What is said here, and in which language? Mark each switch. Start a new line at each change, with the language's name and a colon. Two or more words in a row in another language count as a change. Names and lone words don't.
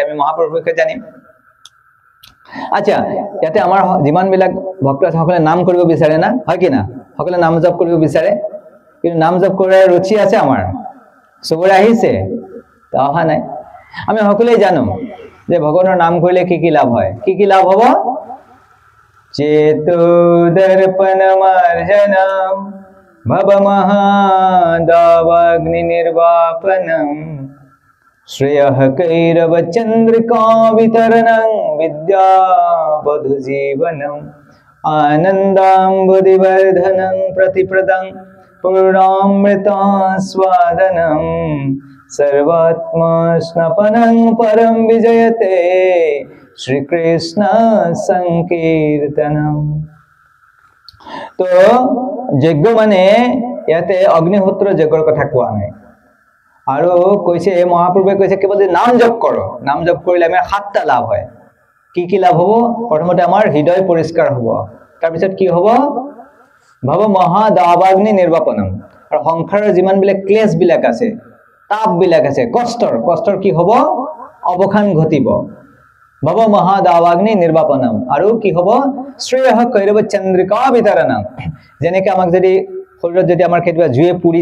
Assamese: আমি মহাপ্ৰভুৰ বিষয়ে জানিম আচ্ছা ইয়াতে আমাৰ যিমানবিলাক ভক্ত আছে সকলে নাম কৰিব বিচাৰে না হয় কি না সকলে নাম জপ কৰিব বিচাৰে কিন্তু নাম জপ কৰাৰ ৰুচি আছে আমাৰ সবৰে আহিছে তা অহা নাই আমি সকলোৱে জানো যে ভগৱানৰ নাম কৰিলে কি লাভ হয় কি লাভ হ'ব
Sanskrit: চেতো দৰ্পণ মাৰ্জনম ভৱ মহাদাৱাগ্নি নিৰ্বাপনম श्रेयः कैरव चंद्रिका वितरणं विद्यावधु जीवनम् आनन्दाम्बुधिवर्धनं प्रतिप्रदं पूर्णामृतास्वादनं सर्वात्मस्नपनं परं विजयते श्री कृष्ण संकीर्तनम।
Assamese: তো যজ্ঞ মানে যাতে অগ্নিহোত্ৰ যজ্ঞৰ কথা कोৱা নাই আৰু কৈছে মহাপ্ৰভুৱে কৈছে কেৱল নাম জপ কৰক নাম জপ কৰিলে আমাৰ সাতটা লাভ হয় কি লাভ হ'ব প্ৰথমতে আমাৰ হৃদয় পৰিষ্কাৰ হ'ব তাৰ পিছত কি হ'ব
Sanskrit: ভৱ মহা দাৱাগ্নি নিৰ্বাপনম
Assamese: আৰু সংসাৰৰ যিমান বিলাক ক্লেশ বিলাক আছে তাপ বিলাক আছে কষ্টৰ কি হ'ব অৱখান ঘটিব
Sanskrit: ভৱ মহা দাৱাগ্নি নিৰ্বাপনম
Assamese: আৰু কি হ'ব
Sanskrit: শ্ৰেয়ঃ কৈৰৱ চন্দ্ৰিকা বিতৰণম
Assamese: যেনেকৈ আমাক যদি শৰীৰত যদি আমাৰ কেতিয়াবা জুয়ে পুৰি